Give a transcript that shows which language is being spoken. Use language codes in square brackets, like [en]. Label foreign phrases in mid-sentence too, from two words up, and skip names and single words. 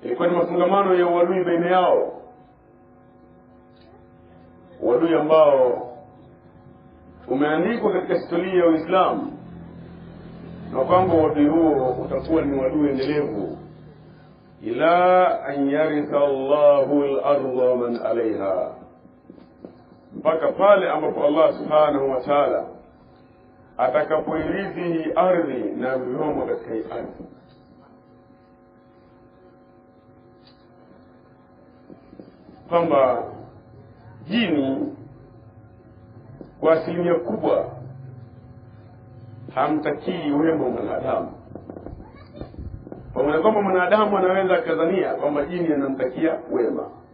[sw] ilikuwa ni mafungamano ya uadui baina yao, uadui ambao umeandikwa katika historia ya Uislamu, na kwamba uadui huo utakuwa ni uadui endelevu [ar] إلا أن يرث الله الأرض من عليها, [sw] mpaka pale ambapo Allah [ar] سبحانه وتعالى [sw] atakapoirithi hii ardhi na vilivyomo katika hii ardhi. Kwamba jini kwa asilimia kubwa hamtakii wema mwanadamu, pamoja kwamba mwanadamu anaweza akadhania kwamba jini anamtakia wema.